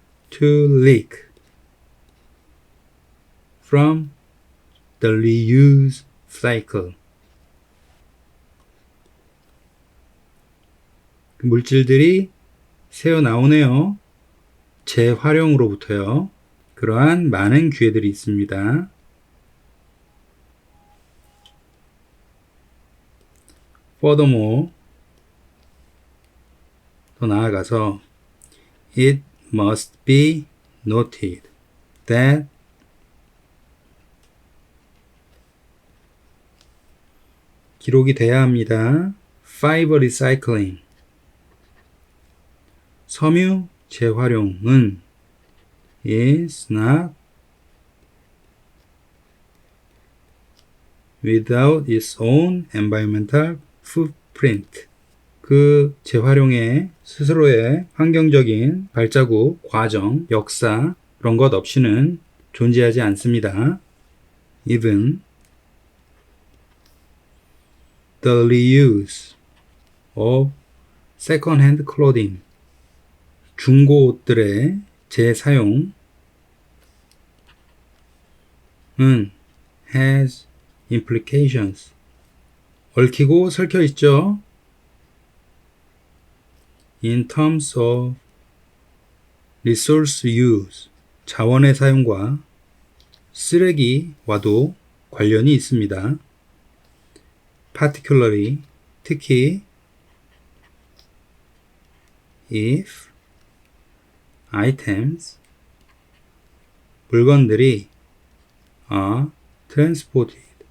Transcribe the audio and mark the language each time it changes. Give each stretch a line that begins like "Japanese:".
English: to leak from the reuse cycle
Korean: 그 물질들이 새어 나오네요. 재활용으로부터요. 그러한 많은 기회들이 있습니다.
English: Furthermore,
Korean: 더 나아가서
English: it must be noted that
Korean: 기록이 돼야 합니다.
English: Fiber recycling
Korean: 섬유 재활용은
English: is not without its own environmental footprint
Korean: 그 재활용의 스스로의 환경적인 발자국, 과정, 역사 그런 것 없이는 존재하지 않습니다.
English: Even the reuse of second-hand clothing
Korean: 중고 옷들의 재사용은
English: has implications
Korean: 얽히고 설켜 있죠.
English: in terms of resource use
Korean: 자원의 사용과 쓰레기와도 관련이 있습니다.
English: particularly
Korean: 특히
English: if items
Korean: 물건들이
English: are transported